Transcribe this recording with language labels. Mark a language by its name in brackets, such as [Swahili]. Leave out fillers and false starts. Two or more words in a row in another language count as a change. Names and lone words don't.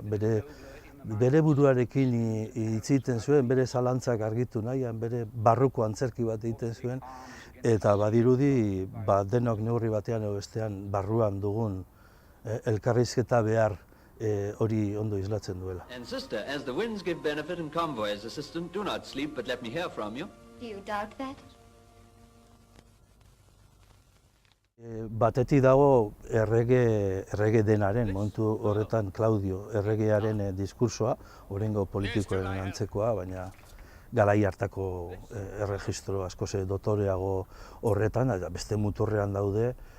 [Basque] Bere buruarekin hitz egiten zuen, bere zalantzak argitu nahian, bere barruko antzerki bat egiten zuen, eta badirudi denok neurri batean edo bestean barruan dugun elkarrizketa behar hori ondo islatzen duela. [English] And sister, as the winds give benefit and convoy as assistant, do not sleep, but let me hear from you. Do you doubt that? [Basque] Batetik dago errege denaren, momentu horretan Klaudio erregearen diskursoa, oraingo politikoen antzekoa, baina garai hartako erregistro askoz dotoreago horretan, eta beste muturrean daude,